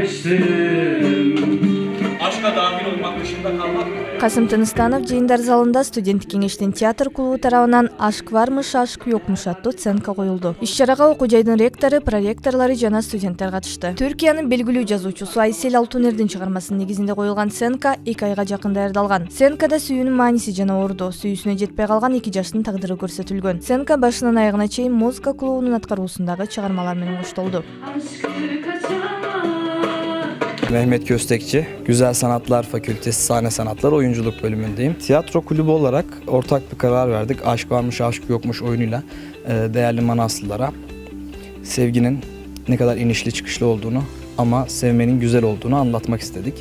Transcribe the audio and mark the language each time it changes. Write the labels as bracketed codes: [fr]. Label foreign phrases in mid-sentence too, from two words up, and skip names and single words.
[tr] Aşka dahil olmak dışında kalmak mı? [ky] Kasım Tыныstanov жыйындар залында студенттик кеңештин театр клубу тарабынан «Ашк бармыш, ашк жокмуш» аттуу сценка коюлду. Иш-чарага окуу жайдын ректору, проректорлору жана студенттер катышты. Түркиянын белгилүү жазуучусу Айсел Алтунердин чыгармасынын негизинде коюлган сценка 2 айга жакын даярдалган. Сценкада сүйүүнүн мааниси жана орду, сүйүүсүнө жетпей калган 2 жаштын тагдыры көрсөтүлгөн. Сценка башынан аягына чейин музыка клубунун аткаруусундагы чыгармалар менен коштолду. [tr] Mehmet Köstekçi, Güzel Sanatlar Fakültesi Sahne Sanatları Oyunculuk bölümündeyim. Tiyatro kulübü olarak ortak bir karar verdik. Aşk varmış, aşk yokmuş oyunuyla değerli Manaslılara sevginin ne kadar inişli çıkışlı olduğunu ama sevmenin güzel olduğunu anlatmak istedik.